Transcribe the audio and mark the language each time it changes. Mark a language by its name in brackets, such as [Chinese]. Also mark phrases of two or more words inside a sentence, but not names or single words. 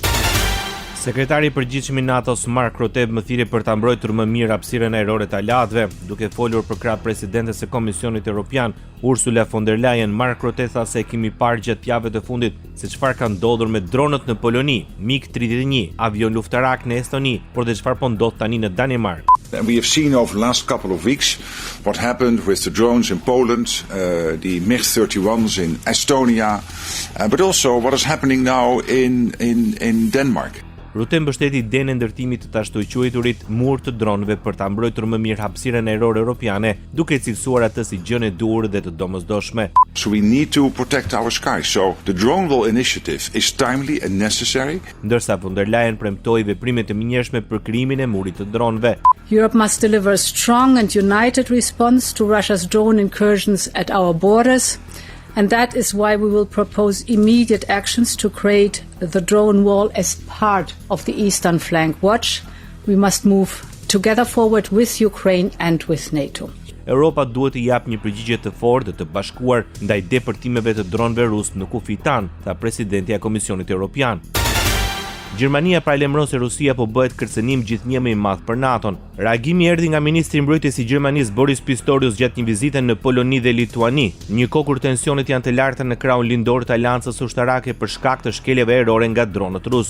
[Albanian] Sekretari i përgjithshëm i NATO-s Mark Rutte më thirrje për ta mbrojtur më mirë hapësirën ajrore të aleatëve, duke folur për krah presidentes së Komisionit Evropian Ursula von der Leyen. Mark Rutte tha se kemi parë gjatë javëve të fundit se çfarë ka ndodhur me dronët në Poloni, MiG-31, avion luftarak në Estoni, por dhe çfarë po ndodh tani në Danimark. [English] And we have seen over the last couple of weeks what happened with the drones in Poland, the MiG-31s in Estonia, but also what is happening now in Denmark. [Albanian] Rutte mbështeti idenë e ndërtimit të ashtu quajturit mur të dronëve për ta mbrojtur më mirë hapësirën ajrore europiane, duke cilësuar atë si gjën e dur dhe të domosdoshme. [English] So we need to protect our skies. So the drone wall initiative is timely and necessary. [Albanian] Ndërsa von der Leyen premtoi veprime të menjëhershme për krijimin e murit të dronëve. [English] Europe must deliver a strong and united response to Russia's drone incursions at our borders. And that is why we will propose immediate actions to create the drone wall as part of the Eastern Flank Watch. We must move together forward with Ukraine and with NATO. [Albanian] Europa duhet të japë një përgjigje të fortë dhe të bashkuar ndaj depërtimeve të dronëve rus në kufi tan, tha presidenti i Komisionit Evropian. Gjermania paralajmëron se Rusia po bëhet kërcënim gjithnjë më i madh për NATO-n. Reagimi erdhi nga ministri i mbrojtjes i Gjermanisë Boris Pistorius gjatë një vizite në Poloni dhe Lituani, një kohë kur tensionet janë të larta në krahun lindor të aleancës ushtarake për shkak të shkeljeve ajrore nga dronët rus.